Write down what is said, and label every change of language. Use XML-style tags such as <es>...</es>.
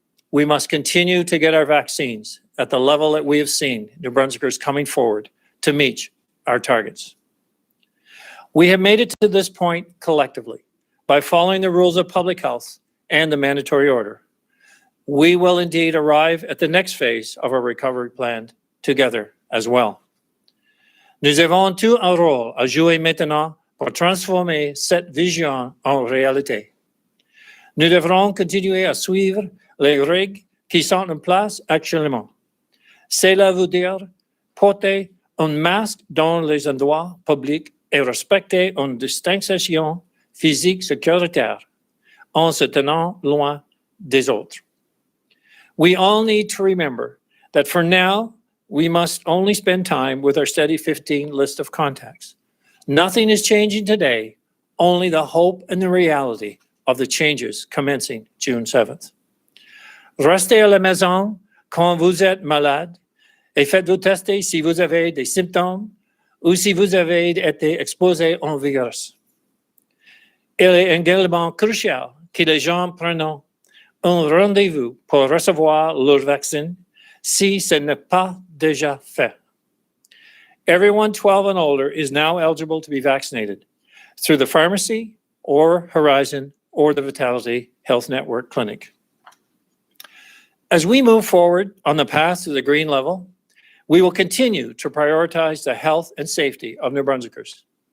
<en>We must continue to get our vaccines at the level that we have seen New Brunswickers coming forward to meet our targets. We have made it to this point collectively by following the rules of public health and the mandatory order. We will indeed arrive at the next phase of our recovery plan together as well.</en> <fr>Nous avons tout un rôle à jouer maintenant pour transformer cette vision en réalité. Nous devrons continuer à suivre les règles qui sont en place actuellement. Cela veut dire porter un masque dans les endroits publics et respecter une distanciation physique sécuritaire en se tenant loin des autres.</fr> <en>We all need to remember that for now, we must only spend time with our steady 15 list of contacts. Nothing is changing today, only the hope and the reality of the changes commencing June 7th.</en> <fr>Restez à la maison quand vous êtes malade et faites-vous tester si vous avez des symptômes ou si vous avez été exposé au virus. Il est également crucial que les gens prennent un rendez-vous pour recevoir leur vaccin si ce n'est pas déjà fait.</fr> <en>Everyone 12 and older is now eligible to be vaccinated through the pharmacy or Horizon or the Vitality Health Network Clinic. As we move forward on the path to the green level, we will continue to prioritize the health and safety of New Brunswickers.</en>